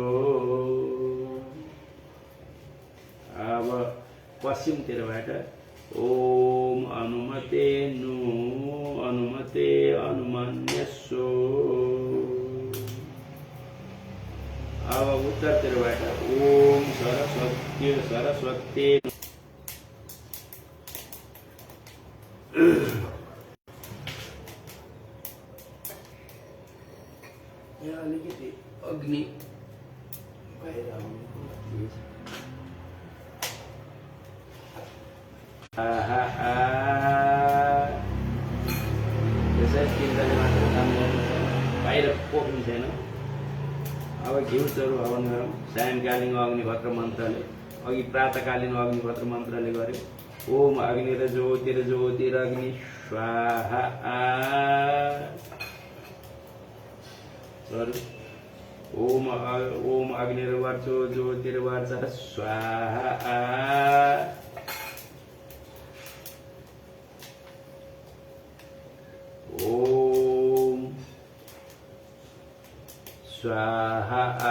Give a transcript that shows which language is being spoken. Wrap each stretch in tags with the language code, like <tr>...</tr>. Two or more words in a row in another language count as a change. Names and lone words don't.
<ne>अब पश्चिमतिरबाट</ne> <sa>ओम अनुमते नु अनुमते अनुमन्यस्सो।</sa> <ne>अब उत्तरतिरबाट</ne> <sa>ओम सरस्वती सरस्वती।</sa> <ne>यहाँ अलिकति अग्नि बाहिर आउने त्यसै चिन्ताले मात्र काम गर्नु छैन, बाहिर पोख्नु छैन। अब घिउ चरु हवन गरौँ। सायंकालीन अग्निहोत्र मन्त्रले अघि प्रातःकालीन अग्निहोत्र मन्त्रले गर्यो।</ne> <sa>ओम अग्नि र ज्योतिरग्नि स्वाहा। चरु ओम अग्निर्वर्चो ज्योतिर्वर्च स्वाहा। ओम स्वाहा।</sa>